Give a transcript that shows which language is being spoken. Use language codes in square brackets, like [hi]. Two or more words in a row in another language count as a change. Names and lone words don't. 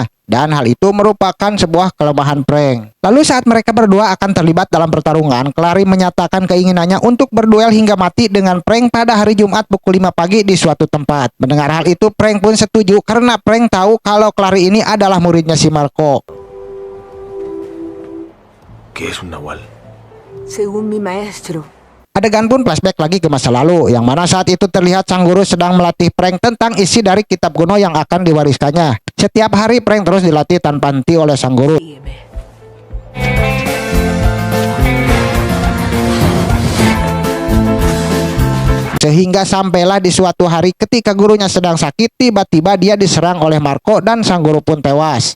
[id] Dan hal itu merupakan sebuah kelemahan Frank. Lalu saat mereka berdua akan terlibat dalam pertarungan, Clary menyatakan keinginannya untuk berduel hingga mati dengan Frank pada hari Jumat pukul 5 pagi di suatu tempat. Mendengar hal itu, Frank pun setuju karena Frank tahu kalau Clary ini adalah muridnya si Marco. [es] ¿Qué es un nahual? Según mi maestro, [id] Adegan pun flashback lagi ke masa lalu, yang mana saat itu terlihat sang guru sedang melatih Frank tentang isi dari kitab kuno yang akan diwariskannya. Setiap hari Frank terus dilatih tanpa henti oleh sang guru. [es] sígueme. [id] Sehingga sampailah di suatu hari ketika gurunya sedang sakit, tiba-tiba dia diserang oleh Marco dan sang guru pun tewas.